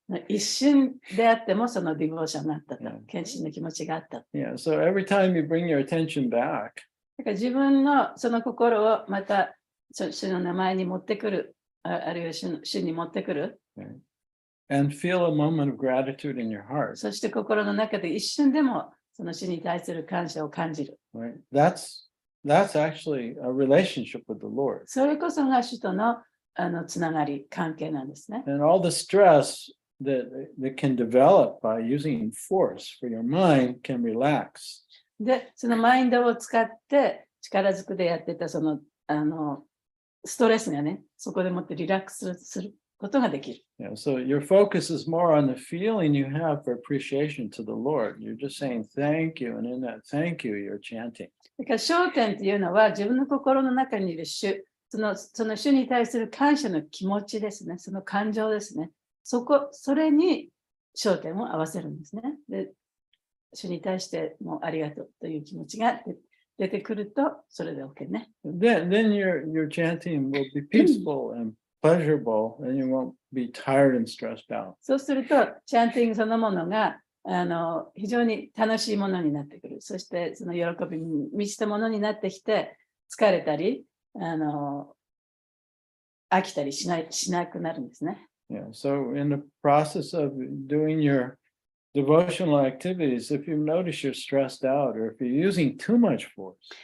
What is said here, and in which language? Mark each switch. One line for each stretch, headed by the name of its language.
Japanese: 一瞬であってもそのディボーションがあったと、献身の気持ちがあった。
English: Yeah. So every time you bring your attention back,
Japanese: だから自分のその心をまた主の名前に持ってくる、あるいは主に持ってくる。
English: and feel a moment of gratitude in your heart.
Japanese: そして心の中で一瞬でもその主に対する感謝を感じる。
English: Right? That's actually a relationship with the Lord.
Japanese: それこそが主とのつながり、関係なんですね。
English: And all the stress that can develop by using force for your mind can relax.
Japanese: で、そのマインドを使って力ずくでやってたそのストレスがね、そこでもってリラックスすることができる。
English: Yeah, so your focus is more on the feeling you have for appreciation to the Lord. You're just saying thank you, and in that thank you, you're chanting.
Japanese: だから焦点っていうのは自分の心の中にいる主、その主に対する感謝の気持ちですね、その感情ですね。それに焦点を合わせるんですね。で、主に対してもうありがとうという気持ちが出てくると、それで OK ね。
English: Then your chanting will be peaceful and pleasurable, and you won't be tired and stressed out.
Japanese: そうすると、チャンティングそのものが非常に楽しいものになってくる。そして、その喜びに満ちたものになってきて、疲れたり、飽きたりしなくなるんですね。
English: Yeah. So in the process of doing your devotional activities, if you notice you're stressed out or if you're using too much force,